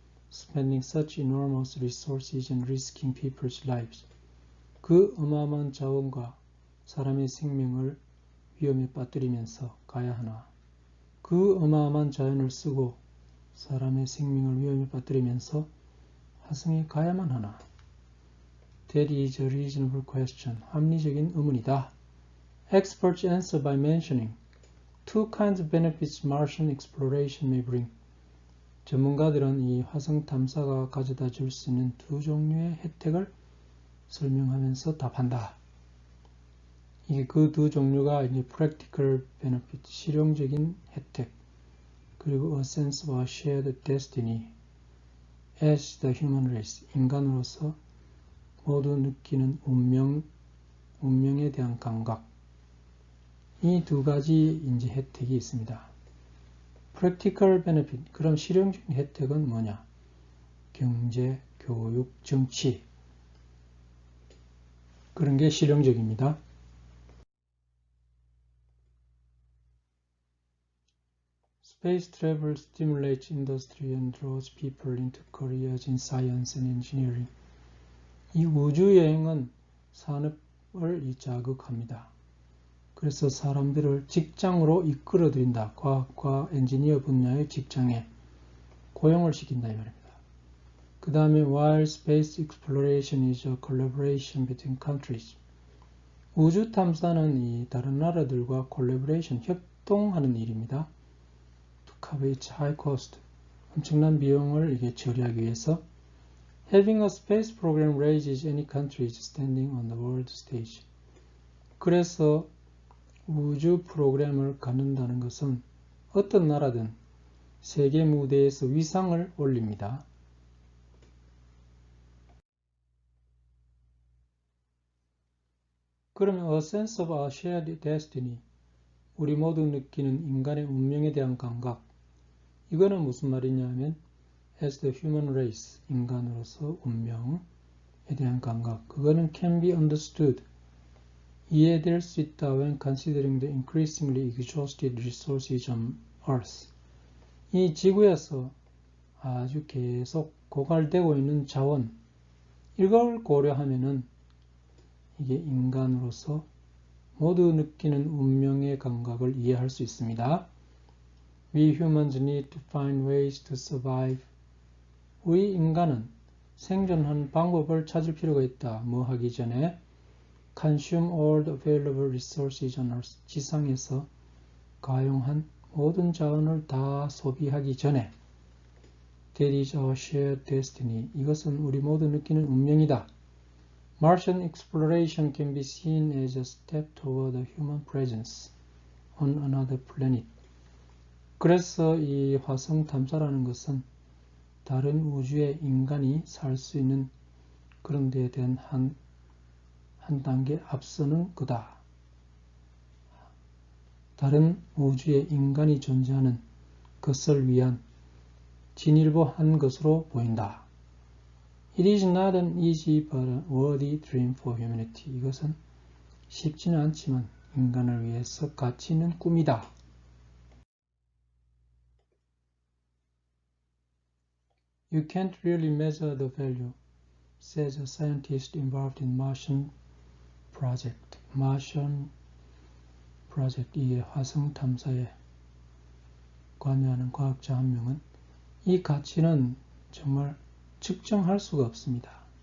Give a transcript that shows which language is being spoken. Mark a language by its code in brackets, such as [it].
[en] Spending such enormous resources and risking people's lives. [ko] 그 어마어마한 자원과 사람의 생명을 위험에 빠뜨리면서 가야 하나? 그 어마어마한 자원을 쓰고 사람의 생명을 위험에 빠뜨리면서 화성에 가야만 하나? [en] That is a reasonable question. [ko] 합리적인 의문이다. [en] Experts answer by mentioning two kinds of benefits Martian exploration may bring. [ko] 전문가들은 이 화성 탐사가 가져다 줄 수 있는 두 종류의 혜택을 설명하면서 답한다. 이게 그 두 종류가 이제 [en] practical benefit, [ko] 실용적인 혜택, 그리고 [en] a sense of a shared destiny as the human race, [ko] 인간으로서 모두 느끼는 운명에 대한 감각. 이 두 가지 이제 혜택이 있습니다. [en] practical benefit, [ko] 그럼 실용적인 혜택은 뭐냐? 경제, 교육, 정치. 그런 게 실용적입니다. [en] Space travel stimulates industry and draws people into careers in science and engineering. [ko] 이 우주여행은 산업을 자극합니다. 그래서 사람들을 직장으로 이끌어들인다. 과학과 엔지니어 분야의 직장에 고용을 시킨다 이 말입니다. 그 다음에 [en] while space exploration is a collaboration between countries. [ko] 우주 탐사는 이 다른 나라들과 collaboration, 협동하는 일입니다. [en] To cover its high cost. [ko] 엄청난 비용을 이게 처리하기 위해서 [en] Having a space program raises any countries standing on the world stage. [ko] 그래서 우주 프로그램을 갖는다는 것은 어떤 나라든 세계 무대에서 위상을 올립니다. 그러면 [en] a sense of a shared destiny, [ko] 우리 모두 느끼는 인간의 운명에 대한 감각, 이거는 무슨 말이냐 하면 [en] as the human race, [ko] 인간으로서 운명에 대한 감각, 그거는 [en] can be understood, [ko] 이해될 수 있다 [en] when considering the increasingly exhausted resources on Earth. [ko] 이 지구에서 아주 계속 고갈되고 있는 자원, 이걸 고려하면은 이게 인간으로서 모두 느끼는 운명의 감각을 이해할 수 있습니다. [en] We humans need to find ways to survive. [ko] 우리 인간은 생존하는 방법을 찾을 필요가 있다. 뭐 하기 전에? [en] Consume all the available resources on Earth. [ko] 지상에서 가용한 모든 자원을 다 소비하기 전에. [en] That is our shared destiny. [ko] 이것은 우리 모두 느끼는 운명이다. [en] Martian exploration can be seen as a step toward a human presence on another planet. [ko] 그래서 이 화성 탐사라는 것은 다른 우주에 인간이 살 수 있는 그런 데에 대한 한 단계 앞서는 거다. 다른 우주에 인간이 존재하는 것을 위한 진일보한 것으로 보인다. [en] It is not an easy but a worthy dream for humanity. [ko] 이것은 쉽지는 않지만 인간을 위해서 가치 있는 꿈이다. [en] You can't really measure the value, says a scientist involved in Martian project. Martian project, [ko] 이 화성 탐사에 관여하는 과학자 한 명은 이 가치는 정말 측정할 수가 없습니다.